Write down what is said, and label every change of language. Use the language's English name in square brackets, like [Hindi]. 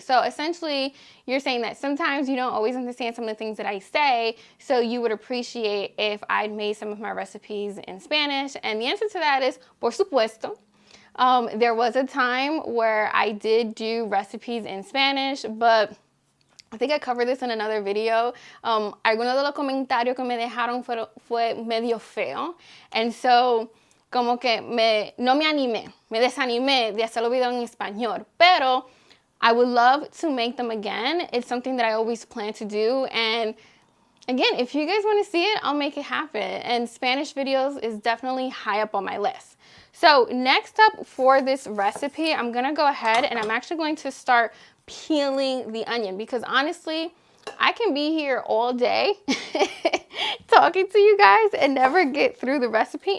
[English] So essentially, you're saying that sometimes you don't always understand some of the things that I say, so you would appreciate if I'd made some of my recipes in Spanish. And the answer to that is, [Spanish] por supuesto. [English] There was a time where I did do recipes in Spanish, but I think I covered this in another video. [Spanish] Algunos de los comentarios que me dejaron fue medio feo. [English] And so, [Spanish] como que no me animé, me desanimé de hacer los videos en español, pero [English] I would love to make them again. It's something that I always plan to do, and again, if you guys want to see it, I'll make it happen, and Spanish videos is definitely high up on my list. So next up for this recipe, I'm going to go ahead and I'm actually going to start peeling the onion because honestly, I can be here all day talking to you guys and never get through the recipe.